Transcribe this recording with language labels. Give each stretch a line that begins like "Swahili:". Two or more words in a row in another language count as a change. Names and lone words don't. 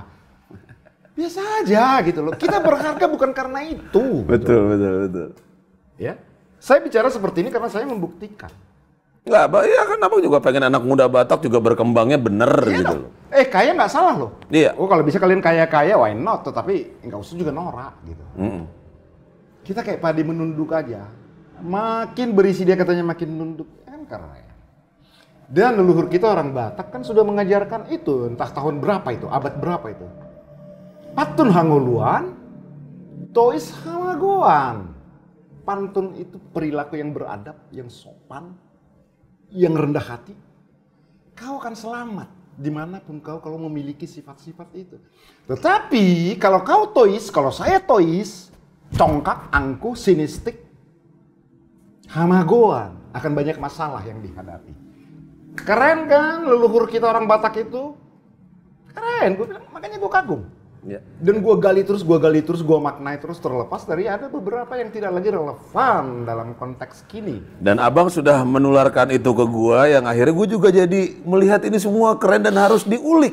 Indonesian: Biasa aja gitu loh. Kita berharga bukan karena itu. Betul. Ya. Saya bicara seperti ini karena saya membuktikan. Enggak, ya kan abang juga pengen anak muda Batak juga berkembangnya bener gitu loh. Kaya nggak salah loh. Iya. Oh kalau bisa kalian kaya-kaya,
English: why not?
Indonesian: Tetapi nggak usah juga norak gitu. Kita kayak padi menunduk aja. Makin berisi dia katanya makin nunduk. Kan keren. Dan leluhur kita orang Batak kan sudah mengajarkan itu. Entah tahun berapa itu, abad berapa itu.
Batak Toba: Patun hanguluan, tois hamagoan.
Indonesian: Pantun itu perilaku yang beradab, yang sopan, yang rendah hati. Kau akan selamat dimanapun kau kalau memiliki sifat-sifat itu. Tetapi kalau kau tois, kalau saya tois, congkak, angkuh, sinistik, hamagoan, akan banyak masalah yang dihadapi. Keren kan leluhur kita orang Batak itu? Keren, gue bilang, makanya gue kagum. Ya. Dan gue gali terus, gue maknai terus terlepas dari ada beberapa yang tidak lagi relevan dalam konteks kini. Dan abang sudah menularkan itu ke gue yang akhirnya gue juga jadi melihat ini semua keren dan harus diulik.